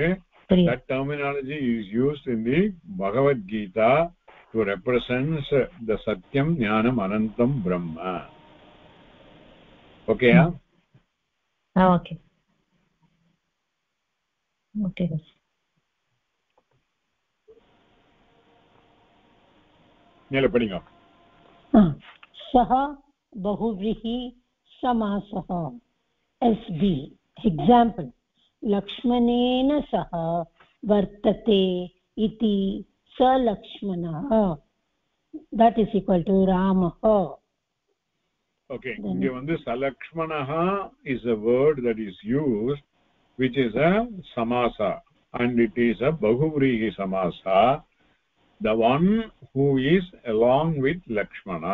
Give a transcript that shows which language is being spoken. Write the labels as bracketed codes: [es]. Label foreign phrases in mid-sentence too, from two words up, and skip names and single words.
[en] That terminology is used in the Bhagavad Gita to represent the [sa] सत्यं ज्ञानं अनन्तं ब्रह्म. [en] Okay, okay. Okay. [ta] மேல படிங்க. [sa] सः बहुव्रीहि समासः. [en] SB example [sa] लक्ष्मणेन सह वर्तते इति स लक्ष्मणः. [en] that is equal to ramah. Okay, [ta] இங்கே வந்து [en] salakshmanaha is a word that is used which is a samasa and it is a [sa] बहुव्रीहि समास, [en] the one who is along with Lakshmana.